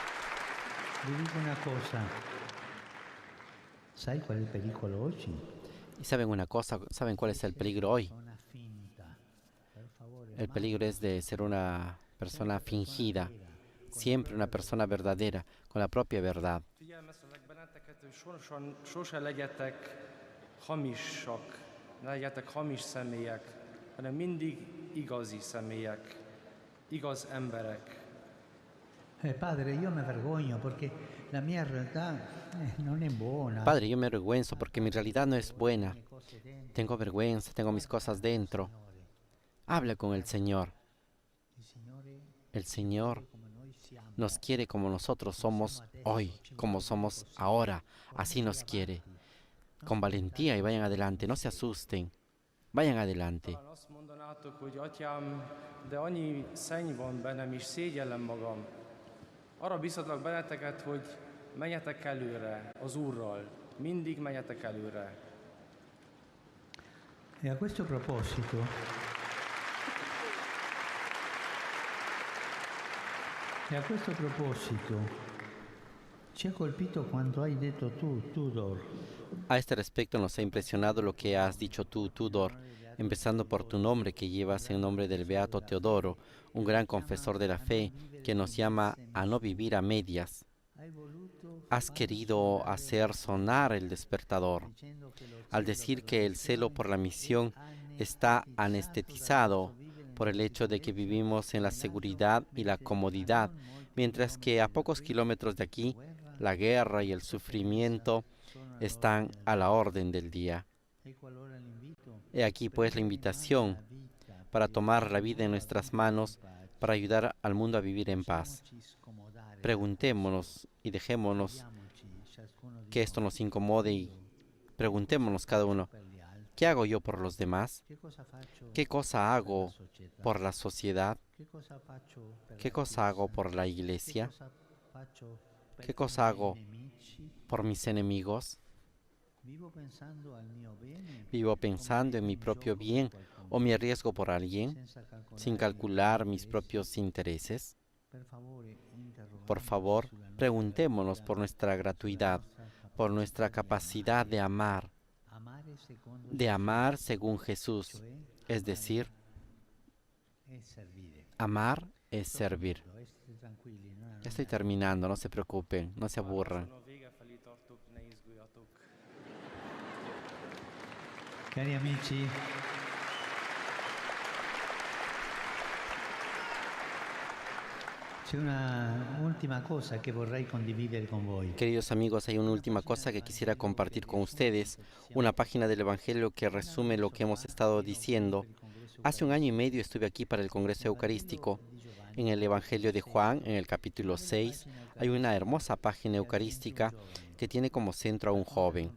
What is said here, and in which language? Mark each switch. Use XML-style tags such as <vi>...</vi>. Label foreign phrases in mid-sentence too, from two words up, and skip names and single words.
<it>vi dico una cosa, sai qual è il pericolo oggi?</it> <es>Y saben una cosa, ¿saben cuál es el peligro hoy?</es> <it>Una finta. Per favore,</it> <es>El peligro es de ser una persona fingida, siempre una persona verdadera, con la propia verdad.</es> <hu>Figyelmeztetlek benneteket, hogy sose legyetek hamisak, ne legyetek hamis személyek, hanem mindig igazi személyek, igaz emberek.</hu> <it>Padre, io mi vergogno perché la mia realtà non è buona.</it> <es>Padre, yo me avergüenzo porque mi realidad no es buena.</es> <it>Le cose dentro,</it> <es>Tengo vergüenza, tengo mis cosas dentro.</es> <it>Signore.</it> <es>Habla con el Señor.</es> <it>Il Signore</it> <es>El Señor</es> <it>come noi siamo.</it> <es>nos quiere como nosotros somos hoy, como somos ahora. Así nos quiere. Con valentía y vayan adelante, no se asusten. Vayan adelante.</es> <hu>Talán azt mondanátok, hogy atyám, de annyi szenny van bennem, és szégyellem magam. Arra biztatlak benneteket, hogy menjetek előre az Úrral. Mindig menjetek előre.</hu> <it>E a questo proposito, ci ha colpito quanto hai detto tu, Tudor.</it> <es>A este respecto nos ha impresionado lo que has dicho tú, Tudor, empezando por tu nombre que llevas en nombre del Beato Teodoro, un gran confesor de la fe que nos llama a no vivir a medias.</es> <it>Hai voluto</it> <es>Has querido hacer sonar el despertador</es> <it>dicendo che lo</it> <es>al decir que el celo por la misión está anestetizado por el hecho de que vivimos en la seguridad y la comodidad, mientras que a pocos kilómetros de aquí la guerra y el sufrimiento están a la orden del día.</es> <it>ecco allora l'invito</it> <es>He aquí pues la invitación para tomar la vida en nuestras manos, para ayudar al mundo a vivir en paz.</es> <it>ci scomodare,</it> <es>Preguntémonos y dejémonos</es> <it>diamoci ciascuno di</it> <es>que esto nos incomode y preguntémonos cada uno,</es> <it>per gli altri.</it> <es>¿qué hago yo por los demás?</es> <it>Che cosa faccio</it> <es>¿Qué cosa</es> <it>per la</it> <es>hago</es> <it>società?</it> <es>por la sociedad?</es> <it>Che cosa faccio per</it> <es>¿Qué</es> <it>la</it> <es>cosa hago</es> <it>Chiesa?</it> <es>por la</es> <it>Che</it> <es>iglesia?</es> <it>cosa faccio per</it> <es>¿Qué</es> <it>i</it> <es>cosa</es> <it>miei</it> <es>hago</es> <it>nemici?</it> <es>por mis enemigos?</es> <it>Vivo pensando al mio bene,</it> <es>¿Vivo pensando en mi propio bien o me arriesgo por alguien</es> <it>senza calcolare</it> <es>sin</es> <it>i</it> <es>calcular</es> <it>miei</it> <es>mis</es> <it>interessi?</it> <es>propios intereses?</es> <it>Per favore,</it> <es>Por favor, preguntémonos por nuestra gratuidad, por nuestra capacidad de amar según Jesús, es decir,</es> <it>è servire.</it> <es>amar es servir.</es> <it>Estete tranquilli, no?</it> <es>Ya estoy terminando, no se preocupen, no se aburran.</es> <hu>Azon a vége felé tartok, ne izguljatok.</hu> <it>Cari amici, c'è una ultima cosa che vorrei condividere con voi.</it> <es>Queridos amigos, hay una última cosa que quisiera compartir con ustedes, una página del Evangelio que resume lo que hemos estado diciendo. Hace un año y medio estuve aquí para el Congreso Eucarístico. En el Evangelio de Juan, en el capítulo 6, hay una hermosa página eucarística que tiene como centro a un joven.</es>